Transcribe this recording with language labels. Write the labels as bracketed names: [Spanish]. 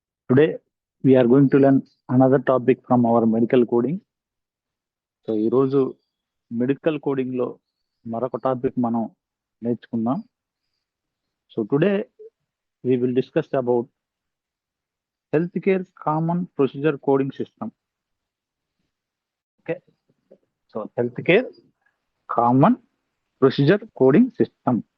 [English] Today, we are going to learn another topic from our medical coding. [Telugu] So ఈరోజు medical కోడింగ్లో మరొక topic మనం నేర్చుకుందాం. [English] So today we will discuss about healthcare common procedure coding system. Okay, so healthcare common procedure coding system.